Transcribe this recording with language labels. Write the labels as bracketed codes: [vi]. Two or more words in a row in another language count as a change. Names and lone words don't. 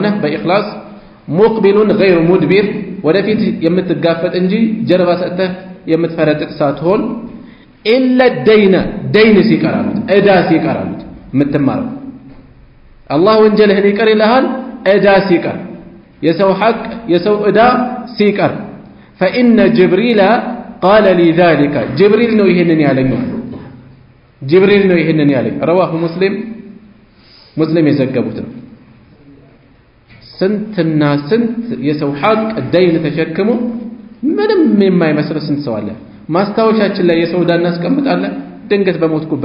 [am] በኢኽላስ [ar] مقبل غير مدبر [am] ወደፊት የምትጋፈጥ እንጂ ጀርባ ሰጥተህ የምትፈረጥጥ ሳትሆን [ar] إلا الدين [am] ሲቀራሉት እዳ ሲቀራሉት የምትማረው አላህ ወንጀልህን ይቅር ይልሃል እዳ ሲቀር የሰው ሐቅ የሰው እዳ ሲቀር [ar] فإن جبريل قال لي ذلك [am] جبريل ነው ይሄንን ያለኝ ጅብሪል ነው ይሄንን ያለኝ رواه ሙስሊም የዘገቡት ነው ስንትና ስንት የሰው ሐቅ ደይን ተሸክሞ ምንም የማይመስል ስንት ሰው አለ ማስታወሻችን ላይ የሰው ዕዳ እናስቀምጣለን ድንገት በሞትኩበት